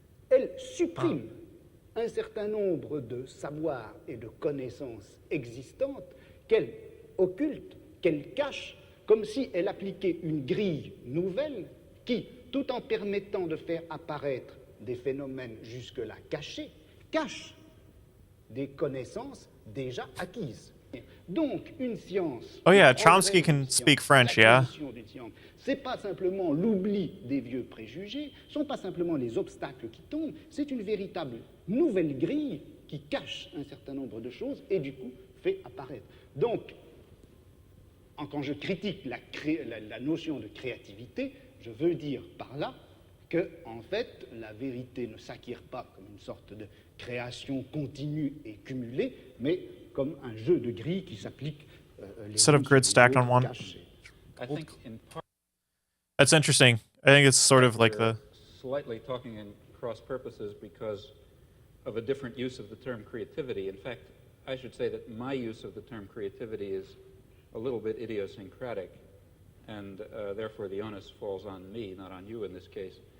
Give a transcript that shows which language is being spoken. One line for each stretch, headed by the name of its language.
French: elle supprime un certain nombre de savoirs et de connaissances existantes qu'elle occulte, qu'elle cache, comme si elle appliquait une grille nouvelle qui, tout en permettant de faire apparaître des phénomènes jusque-là cachés, cache des connaissances déjà acquises. Donc, une science...
English: Oh yeah, Chomsky can speak French, yeah?
French: C'est pas simplement l'oubli des vieux préjugés, ce sont pas simplement les obstacles qui tombent, c'est une véritable nouvelle grille qui cache un certain nombre de choses et du coup fait apparaître. Donc, quand je critique la notion de créativité, je veux dire par là que, en fait, la vérité ne s'acquiert pas comme une sorte de création continue et cumulée, mais comme un jeu de grilles qui s'applique
English: set of grids stacked on one. I think in part that's interesting. I think it's sort of like the slightly talking in cross purposes because of a different use of the term creativity. In fact, I should say that my use of the term creativity is a little bit idiosyncratic, and therefore the onus falls on me, not on you in this case.